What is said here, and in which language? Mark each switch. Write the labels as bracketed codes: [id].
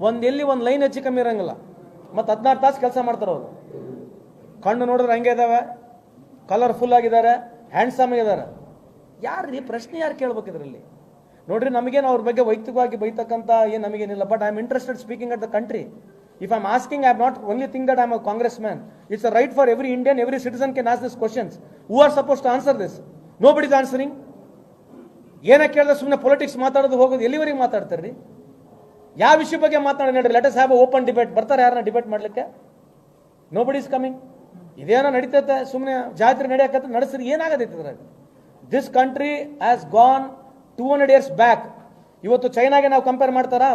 [kn] ಎಲ್ಲಿ ಒಂದು ಲೈನ್ ಹೆಚ್ಚು ಕಮ್ಮಿ ಇರಂಗಿಲ್ಲ. ಮತ್ತು 16 ತಾಸು ಕೆಲಸ ಮಾಡ್ತಾರೆ ಅವರು. ಕಣ್ಣು ನೋಡಿದ್ರೆ ಹಂಗೆ ಇದಾವೆ, ಕಲರ್ಫುಲ್ ಆಗಿದ್ದಾರೆ, ಹ್ಯಾಂಡ್ಸಮ್ ಆಗಿದ್ದಾರೆ. ಯಾರು ಪ್ರಶ್ನೆ ಯಾರು ಕೇಳ್ಬೇಕು ಇದರಲ್ಲಿ? ನೋಡ್ರಿ, ನಮಗೇನು ಅವ್ರ ಬಗ್ಗೆ ವೈಯಕ್ತಿಕವಾಗಿ ಬೈತಕ್ಕಂಥ ಏನು ನಮಗೇನಿಲ್ಲ. [en] But I am interested speaking at the country. If I'm asking, I am not only think that I am a congressman. It's a right for every Indian, every citizen can ask these questions. Who are supposed to answer this? Nobody is answering. [kn] ಏನೇ ಕೇಳಿದ್ರೆ ಸುಮ್ಮನೆ politics ಮಾತಾಡೋದು ಹೋಗೋದು. ಎಲ್ಲಿವರೆಗೆ ಮಾತಾಡ್ತಾರ್ರಿ? ಯಾವ ವಿಷಯ ಬಗ್ಗೆ ಮಾತಾಡೋಣ ಹೇಳ್ರಿ? [en] Let us have a open debate. [kn] ಬರ್ತಾರೆ ಯಾರನ್ನ ಡಿಬೇಟ್ ಮಾಡ್ಲಿಕ್ಕೆ? [en] Nobody is coming. [kn] ಇದೇನೋ ನಡೀತೈತೆ, ಸುಮ್ಮನೆ ಜಾತ್ರೆ ನಡೆಯಕತ್ತ ನಡೆಸ್ರಿ, ಏನಾಗತೈತೆ ಇದ್ರಾಗ? [en] This country has gone 200 years back. [kn] ಇವತ್ತು ಚೈನಾಗೆ ನಾವು ಕಂಪೇರ್ ಮಾಡ್ತಾರಾ?